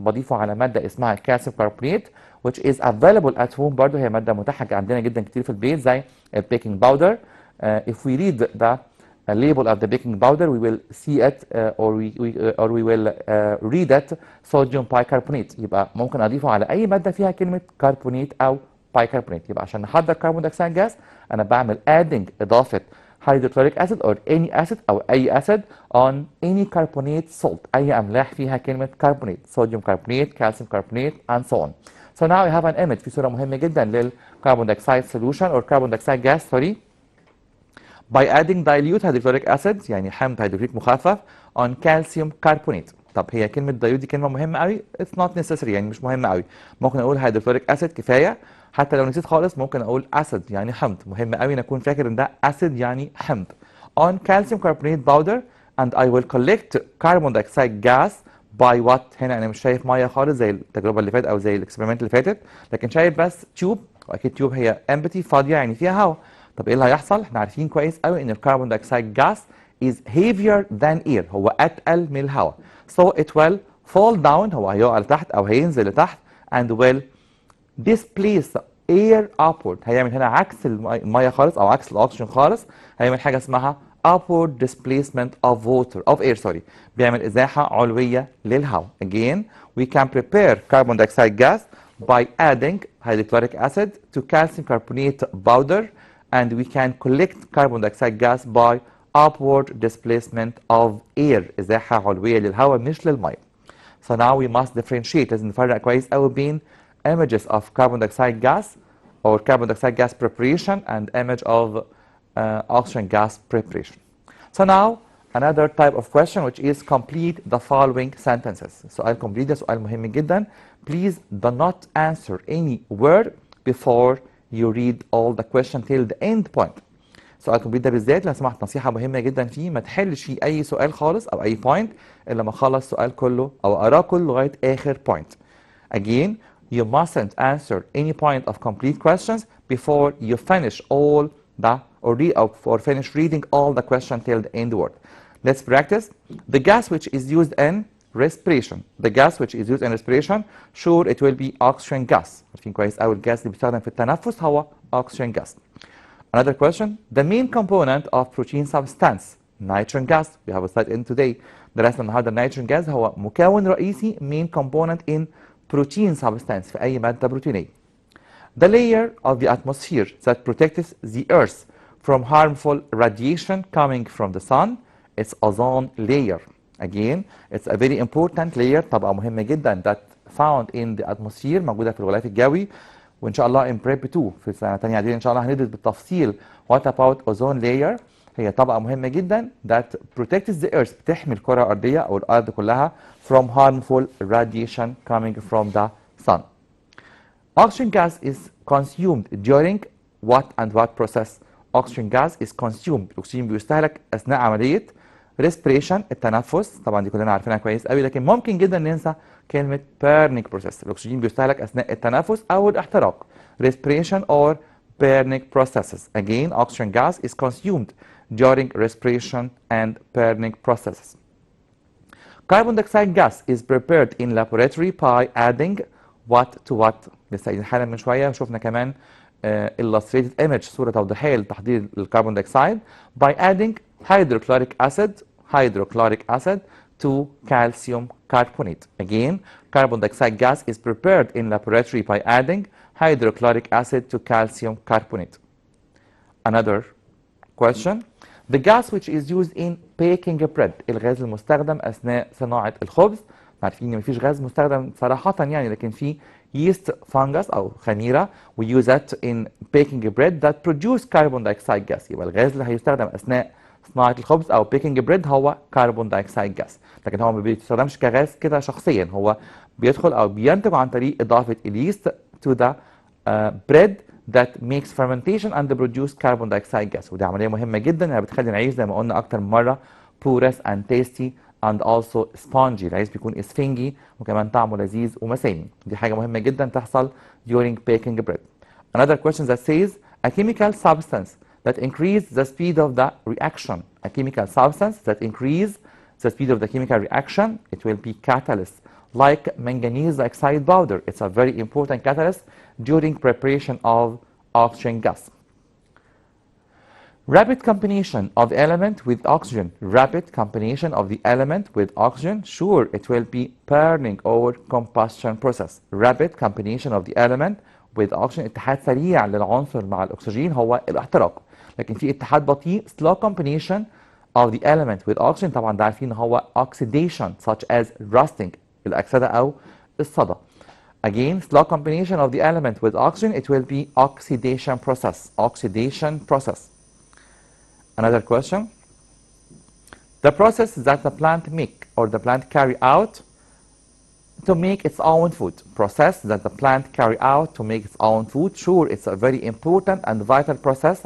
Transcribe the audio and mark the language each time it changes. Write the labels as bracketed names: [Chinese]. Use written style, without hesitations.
[Arabic] بضيفه على مادة اسمها [English] calcium carbonate which is available at home. [Arabic] برضه هي مادة متاحة عندنا جدا كتير في البيت زي البيكنج باودر. [English] If we read the label of the baking powder we will see it or we will read it sodium bicarbonate. [Arabic] يبقى ممكن اضيفه على اي ماده فيها كلمه كربونات او بايكربونات. يبقى عشان نحضر كربون دايوكسيد جاز انا بعمل [English] adding [Arabic] اضافه [English] hydrochloric acid or any acid [Arabic] او اي [English] acid on any carbonate salt [Arabic] اي املاح فيها كلمه [English] carbonate sodium carbonate calcium carbonate and so on. So now I have an image [Arabic] في صوره مهمه جدا للكربون دايوكسيد [English] solution or carbon dioxide gas sorry by adding dilute hydrochloric acid [Arabic] يعني حمض هيدروكليك مخفف [English] on calcium carbonate. [Arabic] طب هي كلمة dilute دي كلمة مهمة قوي؟ [English] It's not necessary [Arabic] يعني مش مهمة قوي. ممكن أقول hydrochloric acid كفاية. حتى لو نسيت خالص ممكن أقول acid يعني حمض. مهم قوي إن أكون فاكر إن ده acid يعني حمض. [English] On calcium carbonate powder and I will collect carbon dioxide gas by what؟ [Arabic] هنا أنا مش شايف مية خالص زي التجربة اللي فاتت أو زي الإكسبيرمنت اللي فاتت، لكن شايف بس تيوب وأكيد تيوب هي empty فاضية يعني فيها هواء. طب ايه اللي هيحصل؟ احنا عارفين كويس قوي ان الكربون دايوكسيد جاس [English] is heavier than air [Arabic] هو اتقل من الهواء. [English] So it will fall down [Arabic] هو هيقع لتحت او هينزل لتحت [English] and will displace air upward. [Arabic] هيعمل هنا عكس الميه خالص او عكس الاكسجين خالص. هيعمل حاجه اسمها [English] upward displacement of water of air sorry. [Arabic] بيعمل ازاحه علويه للهواء. [English] Again we can prepare carbon dioxide gas by adding hydrochloric acid to calcium carbonate powder and we can collect carbon dioxide gas by upward displacement of air [Arabic] ازاحه علويه للهواء مش للميه. [English] So now we must differentiate. [Arabic] لازم نفرق كويس قوي بين [English] images of carbon dioxide gas or carbon dioxide gas preparation and image of oxygen gas preparation. So now another type of question which is complete the following sentences. [Arabic] سؤال complete ده سؤال مهم جدا. [English] Please do not answer any word before you read all the question till the end point. [Arabic] سؤال complete ده بالذات لو سمحت نصيحة مهمة جدا فيه ما تحلش فيه أي سؤال خالص أو أي point إلا ما أخلص السؤال كله أو أقراه كله لغاية آخر point. [English] Again, you mustn't answer any point of complete questions before you finish all the or finish reading all the question till the end word. Let's practice. The gas which is used in respiration. The gas which is used in respiration, sure it will be oxygen gas. [Arabic] عارفين كويس قوي الجاز اللي بيستخدم في التنفس هو oxygen gas. [English] Another question. The main component of protein substance, nitrogen gas. We have a slide in today. [Arabic] درسنا النهارده nitrogen gas هو مكون رئيسي [English] main component in protein substance [Arabic] في أي مادة بروتينية. [English] The layer of the atmosphere that protects the earth from harmful radiation coming from the sun, it's ozone layer. Again, it's a very important layer [Arabic] طبقة مهمة جدا [English] that found in the atmosphere [Arabic] موجودة في الغلاف الجوي. وإن شاء الله in prep 2 في سنة تانية إعدادي إن شاء الله هندرس بالتفصيل [English] what about ozone layer. [Arabic] هي طبقة مهمة جدا [English] that protects the earth [Arabic] بتحمي الكرة الأرضية أو الأرض كلها [English] from harmful radiation coming from the sun. Oxygen gas is consumed during what and what process? Oxygen gas is consumed. [Arabic] الأكسجين بيستهلك أثناء عملية respiration التنفس. طبعا دي كلنا عارفينها كويس قوي لكن ممكن جدا ننسى كلمة burning process. الأكسجين بيستهلك أثناء التنفس أو الاحتراق. [English] Respiration or burning processes. Again, oxygen gas is consumed during respiration and burning processes. Carbon dioxide gas is prepared in laboratory by adding what to what. [Arabic] لسه حالا من شوية شفنا كمان illustrated image صورة توضيحية لتحضير الكربون دايوكسيد [English] by adding hydrochloric acid to calcium carbonate. Again, carbon dioxide gas is prepared in laboratory by adding hydrochloric acid to calcium carbonate. Another question. The gas which is used in baking bread. [Arabic] الغاز المستخدم أثناء صناعة الخبز. عارفين إن مفيش غاز مستخدم صراحة يعني لكن في yeast fungus أو خميرة [English] we use it in baking bread that produce carbon dioxide gas. [Arabic] يبقى الغاز اللي هيستخدم أثناء صناعة الخبز أو baking bread هو carbon dioxide gas. لكن هو ما بيستخدمش كغاز كده شخصيا هو بيدخل أو بينتج عن طريق إضافة اليست [English] to the bread that makes fermentation and produce carbon dioxide gas. [Arabic] ودي عملية مهمة جدا انها بتخلي العيش زي ما قلنا أكتر من مرة [English] porous and tasty and also spongy. [Arabic] العيش بيكون اسفنجي وكمان طعمه لذيذ ومسامي. دي حاجة مهمة جدا تحصل [English] during baking bread. Another question that says a chemical substance that increase the speed of the reaction. A chemical substance that increase the speed of the chemical reaction, it will be catalyst, like manganese oxide powder. It's a very important catalyst during preparation of oxygen gas. Rapid combination of element with oxygen. Rapid combination of the element with oxygen. Sure, it will be burning or combustion process. Rapid combination of the element with oxygen. [Arabic] اتحاد سريع للعنصر مع الأكسجين هو الاحتراق. لكن في اتحاد بطيء [English] slow combination of the element with oxygen. [Arabic] طبعا ده عارفين هو oxidation [English] such as rusting [Arabic] الأكسدة أو الصدى. [English] Again, slow combination of the element with oxygen, it will be oxidation process. Oxidation process. Another question. The process that the plant make or the plant carry out to make its own food. Process that the plant carry out to make its own food. Sure, it's a very important and vital process.